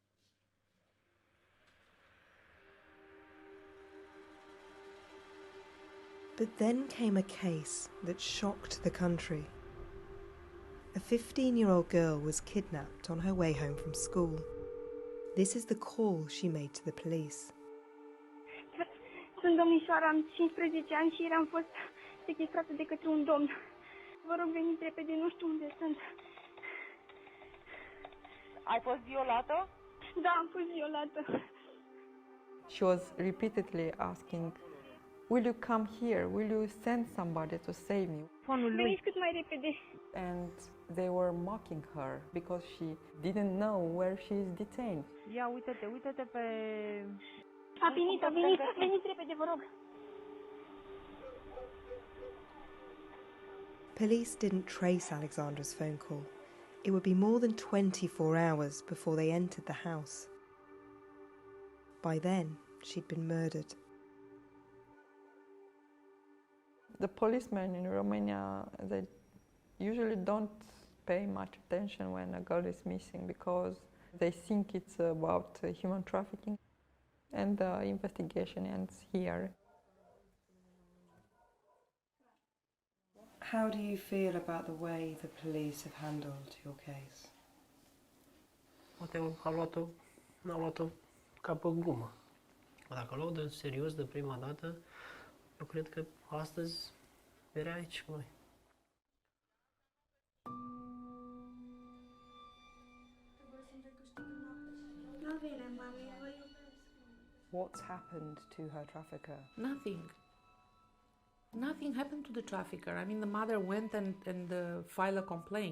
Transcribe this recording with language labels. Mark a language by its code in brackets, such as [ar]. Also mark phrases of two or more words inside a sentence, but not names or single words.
[en] But then came a case that shocked the country. A 15-year-old girl was kidnapped on her way home from school. This is the call she made to the police. [ro] Sunt domnișoara, am 15 ani și ieri am fost sechestrată de către un domn. Vă rog, veniți repede, nu știu unde sunt. Ai fost violată? Da, am fost violată. [en] She was repeatedly asking, will you come here? Will you send somebody to save me? [ro] Veniți cât mai repede. [en] And they were mocking her because she didn't know where she is detained. [ro] Ia, uite-te pe... Apinita, veniți repede, vă rog. [en] Police didn't trace Alexandra's phone call. It would be more than 24 hours before they entered the house. By then, she'd been murdered. The policemen in Romania, they usually don't pay much attention when a girl is missing because they think it's about human trafficking, and the investigation ends here. How do you feel about the way the police have handled your case? [ro] Poate n-au luat-o ca pe glumă. Dacă o luau de serios de prima dată, eu cred că astăzi era aici cu noi. [en] What's happened to her trafficker? Nothing. Nothing happened to the trafficker. I mean, the mother went and filed a complaint.